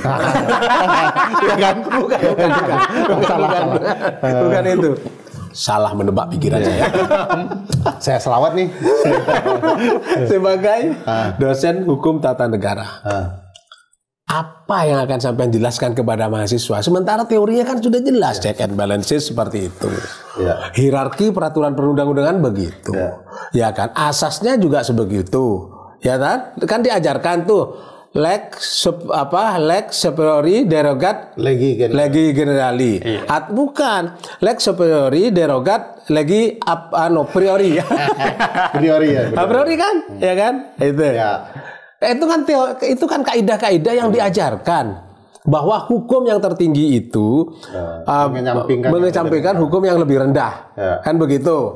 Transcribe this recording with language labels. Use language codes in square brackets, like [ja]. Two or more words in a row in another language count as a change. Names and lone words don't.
[id] Ya kan? Bukan itu. Salah menebak pikiran saya. Saya selawat nih. Sebagai dosen hukum tata negara. Apa yang akan sampai jelaskan kepada mahasiswa? Sementara teorinya kan sudah jelas, [en] check and balances [id] seperti itu. Hierarki peraturan perundang-undangan begitu. Ya kan? Asasnya juga sebegitu. Ya kan? Kan diajarkan tuh [la] lex superiori derogat legi generali. Bukan lex superiori derogat legi priori. [id] Priori ya. Priori kan? Ya kan? Itu. Ya. Itu kan kaidah-kaidah yang diajarkan bahwa hukum yang tertinggi itu mengesampingkan hukum yang lebih rendah, kan begitu.